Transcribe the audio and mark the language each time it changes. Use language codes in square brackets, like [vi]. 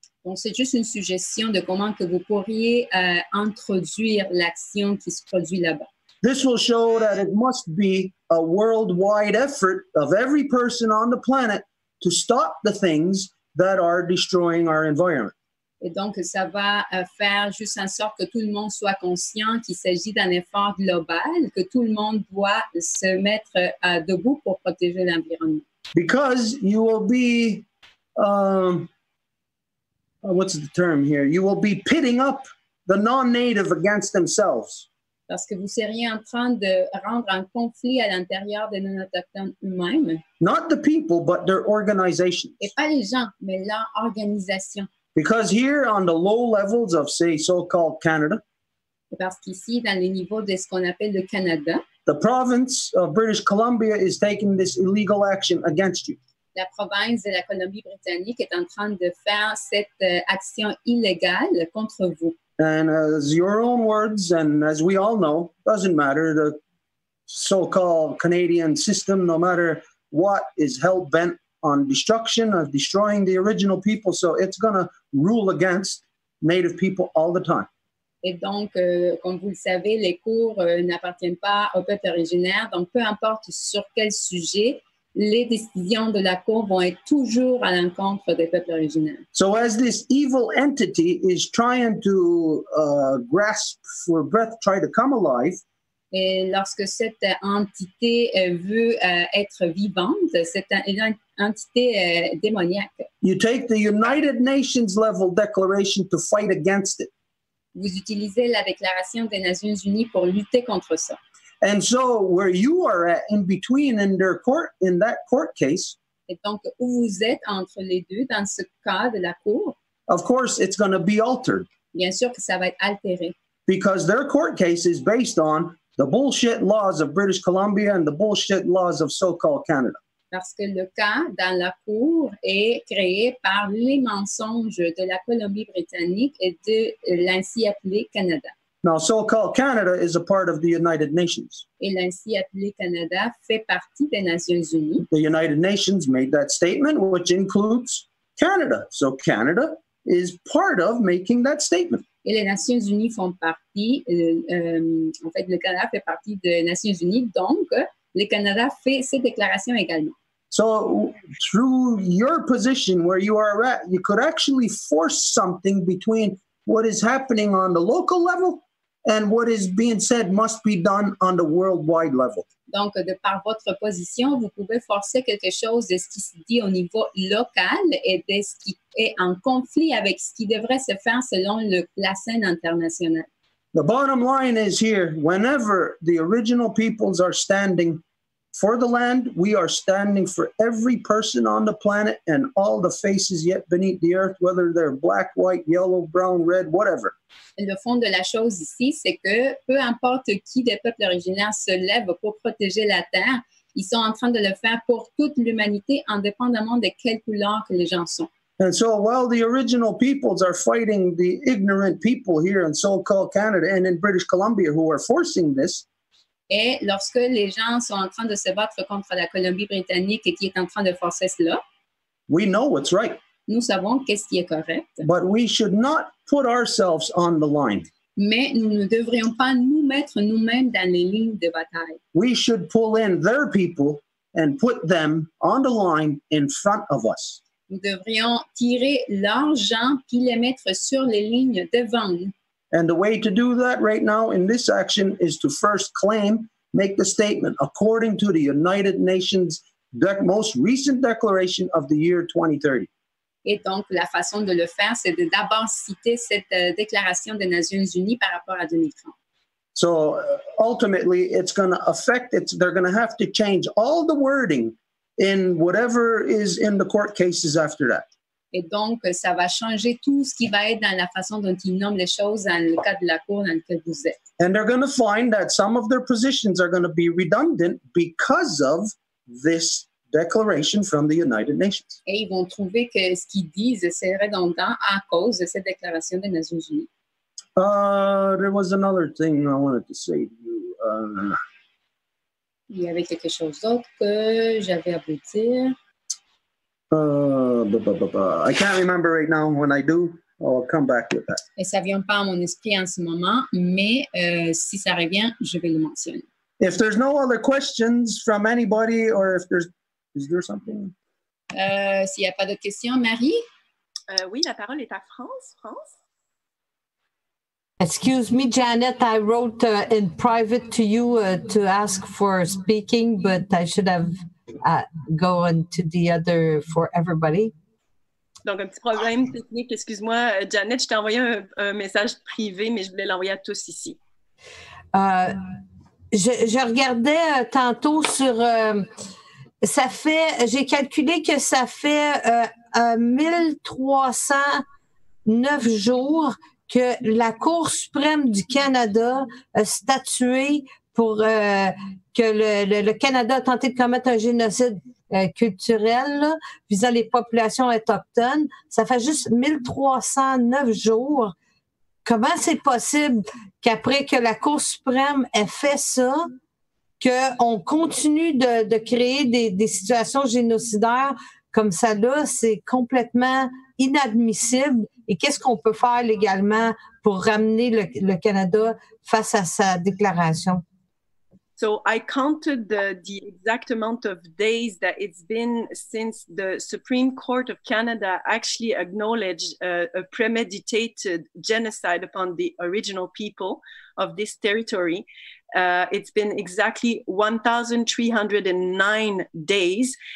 [fr] Donc, c'est juste une suggestion de comment que vous pourriez introduire l'action qui se produit là-bas. [en] This will show that it must be a worldwide effort of every person on the planet to stop the things that are destroying our environment. [fr] Et donc, ça va faire juste en sorte que tout le monde soit conscient qu'il s'agit d'un effort global, que tout le monde doit se mettre debout pour protéger l'environnement. [en] Because you will be, what's the term here? You will be pitting up the non-native against themselves. [fr] Parce que vous seriez en train de rendre un conflit à l'intérieur des non-autochtones eux-mêmes. [en] Not the people, but their organizations. [fr] Et pas les gens, mais leur organisation. [en] Because here on the low levels of, say, so-called Canada, [fr] parce qu'ici, dans les niveaux de ce qu'on appelle le Canada, [en] the province of British Columbia is taking this illegal action against you. [fr] La province de la Colombie-Britannique est en train de faire cette action illégale contre vous. [en] And as your own words, and as we all know, doesn't matter, the so-called Canadian system, no matter what, is hell-bent on destruction, of destroying the original people. So it's going to rule against Native people all the time. [fr] Et donc, comme vous le savez, les cours n'appartiennent pas au peuple originaire. Donc, peu importe sur quel sujet, les décisions de la Cour vont être toujours à l'encontre des peuples originaires. [en] So as this evil entity is trying to grasp for breath, try to come alive, [fr] et lorsque cette entité veut être vivante, c'est une entité démoniaque. [en] You take the United Nations level declaration to fight against it. [fr] Vous utilisez la Déclaration des Nations Unies pour lutter contre ça. [en] And so where you are at in between in that court case, [fr] et donc où vous êtes entre les deux dans ce cas de la Cour, [en] of course it's going to be altered. [fr] Bien sûr que ça va être altéré. [en] Because their court case is based on the bullshit laws of British Columbia and the bullshit laws of so-called Canada. [fr] Parce que le cas dans la Cour est créé par les mensonges de la Colombie-Britannique et de l'ainsi appelé Canada. [en] Now, so-called Canada is a part of the United Nations. [fr] Et l'ainsi appelé Canada fait partie des Nations Unies. [en] The United Nations made that statement, which includes Canada. So Canada is part of making that statement. [fr] Et les Nations Unies font partie, en fait, le Canada fait partie des Nations Unies, donc le Canada fait ces déclarations également. [en] So through your position where you are at, you could actually force something between what is happening on the local level and what is being said must be done on the worldwide level. [fr] Donc, de par votre position, vous pouvez forcer quelque chose de ce qui se dit au niveau local et de ce qui est en conflit avec ce qui devrait se faire selon la scène internationale. [en] The bottom line is here, whenever the original peoples are standing for the land, we are standing for every person on the planet and all the faces yet beneath the earth, whether they're black, white, yellow, brown, red, whatever. [fr] Le fond de la chose ici, c'est que peu importe qui des peuples originaires se lève pour protéger la Terre, ils sont en train de le faire pour toute l'humanité, indépendamment de quelle couleur que les gens sont. [en] And so while the original peoples are fighting the ignorant people here in so-called Canada and in British Columbia who are forcing this, [fr] et lorsque les gens sont en train de se battre contre la Colombie-Britannique et qui est en train de forcer cela, [en] we know what's right. [fr] Nous savons qu'est-ce qui est correct. [en] But we should not put ourselves on the line. [fr] Mais nous ne devrions pas nous mettre nous-mêmes dans les lignes de bataille. [en] We should pull in their people and put them on the line in front of us. [fr] Nous devrions tirer leurs gens puis les mettre sur les lignes devant nous. [en] And the way to do that right now in this action is to first make the statement according to the United Nations most recent declaration of the year 2030. [fr] Et donc, la façon de le faire, c'est de d'abord citer cette déclaration des Nations Unies par rapport à 2030. [en] So ultimately, it's going to affect it. They're going to have to change all the wording in whatever is in the court cases after that. [fr] Et donc, ça va changer tout ce qui va être dans la façon dont ils nomment les choses dans le cas de la cour dans lequel vous êtes. [en] And they're going to find that some of their positions are going to be redundant because of this declaration from the United Nations. [fr] Et ils vont trouver que ce qu'ils disent, c'est redondant à cause de cette déclaration des Nations Unies. [en] There was another thing I wanted to say to you. [fr] Il y avait quelque chose d'autre que j'avais à vous dire. [en] I can't remember right now. When I do, I'll come back with that. [fr] Et ça vient pas à mon esprit en ce moment, mais si ça revient, je vais le mentionner. [en] If there's no other questions from anybody, or if is there something? [fr] S'il n'y a pas d'autres questions, Marie? Oui, la parole est à France. France? [en] Excuse me, Janet, I wrote in private to you to ask for speaking, but I should have gone to the other for everybody. [fr] Donc, un petit problème technique. Excuse-moi, Janet, je t'ai envoyé un message privé, mais je voulais l'envoyer à tous ici. Je regardais tantôt sur... j'ai calculé que ça fait 1309 jours que la Cour suprême du Canada a statué pour que le Canada a tenté de commettre un génocide culturel là, visant les populations autochtones. Ça fait juste 1309 jours. Comment c'est possible qu'après que la Cour suprême ait fait ça, qu'on continue de créer des situations génocidaires comme ça là, c'est complètement inadmissible. Et qu'est-ce qu'on peut faire légalement pour ramener le Canada face à sa déclaration? [en] So I counted the exact amount of days that it's been since the Supreme Court of Canada actually acknowledged a premeditated genocide upon the original people of this territory. It's been exactly 1,309 days.